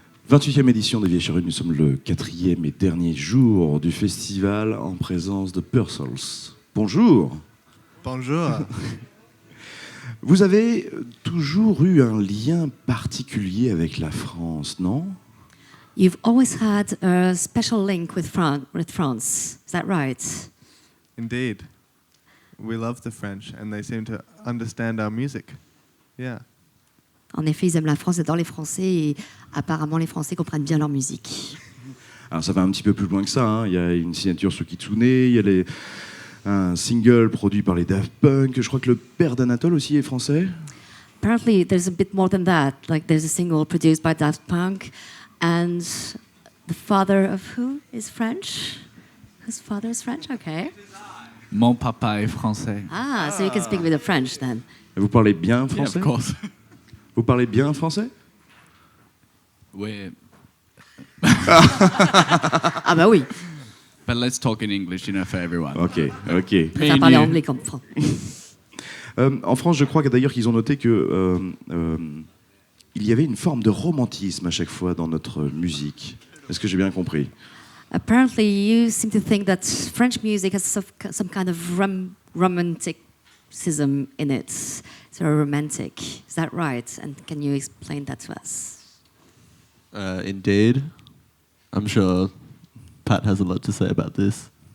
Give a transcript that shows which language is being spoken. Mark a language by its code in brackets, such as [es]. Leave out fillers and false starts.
[fr] 28e édition des Vieilles Charrues. Nous sommes le 4e et dernier jour du festival en présence de Parcels. Bonjour. Bonjour. Vous avez toujours eu un lien particulier avec la France, non? [en] You've always had a special link with France. Is that right? Indeed. We love the French and they seem to understand our music. Yeah. [fr] En effet, ils aiment la France, ils adorent les Français et apparemment les Français comprennent bien leur musique. Alors ça va un petit peu plus loin que ça, hein. Il y a une signature sur Kitsune, il y a un single produit par les Daft Punk. Je crois que le père d'Anatole aussi est français. [en] Apparently, there's a bit more than that. Like there's a single produced by Daft Punk, and the father of who is French? Whose father is French? Okay. [fr] Mon papa est français. [en] Ah, so you can speak with the French then. [fr] Vous parlez bien [en] Yeah, [fr] français? [en] of course. [fr] Vous parlez bien français? Oui. Ah bah oui. [en] But let's talk in English, for everyone. Ok. [fr] Je préfère parler anglais comme français. En France, je crois que d'ailleurs qu'ils ont noté que il y avait une forme de romantisme à chaque fois dans notre musique. Est-ce que j'ai bien compris? [en] Apparently, you seem to think that French music has some kind of romanticism in it. It's very romantic. Is that right? And can you explain that to us? Indeed. I'm sure Pat has a lot to say about this.